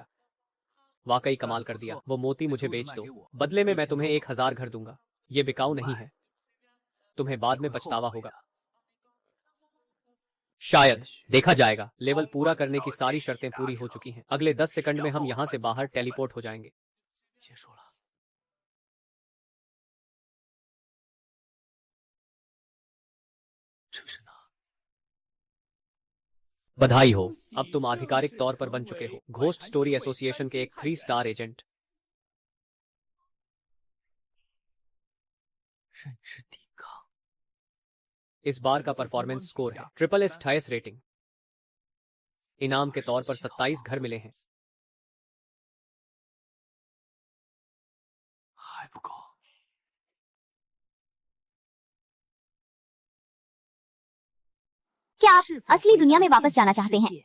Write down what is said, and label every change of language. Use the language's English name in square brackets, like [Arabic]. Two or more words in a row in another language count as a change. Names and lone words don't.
[Hindi] वाकई कमाल कर दिया। वो मोती मुझे बेच दो, बदले में मैं तुम्हें 1000 घर दूंगा। ये बिकाऊ नहीं है, तुम्हें बाद में पछतावा होगा। शायद, देखा जाएगा। लेवल पूरा करने की सारी शर्तें पूरी हो चुकी हैं। अगले 10 सेकंड में हम यहाँ से बाहर टेलीपोर्ट हो जाएंगे। [Chinese] 结束了。这是哪？ [Hindi] बधाई हो, अब तुम आधिकारिक तौर पर बन चुके हो घोस्ट स्टोरी एसोसिएशन के एक 3 स्टार एजेंट। [Chinese] 认知抵抗。 [Hindi] इस बार का [English] performance score [Hindi] है SSS 28 रेटिंग। इनाम के तौर पर 27 घर मिले हैं। [Chinese] 还不够。 [Hindi] क्या आप असली दुनिया में वापस जाना चाहते हैं?